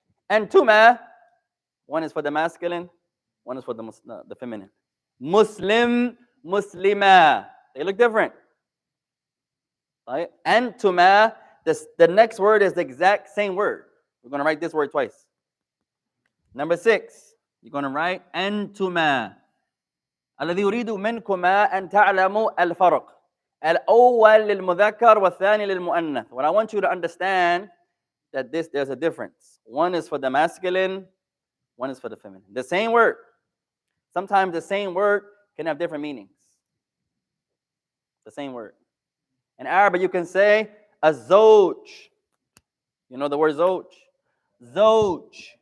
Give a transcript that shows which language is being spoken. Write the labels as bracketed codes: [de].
[en] Antuma, one is for the masculine, one is for the feminine. Muslim, muslima. They look different. Right? Antuma, the next word is the exact same word. We're going to write this word twice. Number 6, you're going to write antuma. [ar] الذي يريد منكما أن تعلموا الفرق الأول للمذكر والثاني للمؤنث. [en] What I want you to understand that there's a difference. One is for the masculine, one is for the feminine. The same word. Sometimes the same word can have different meanings. The same word. In Arabic, you can say azoj. You know the word zoj? Zoj.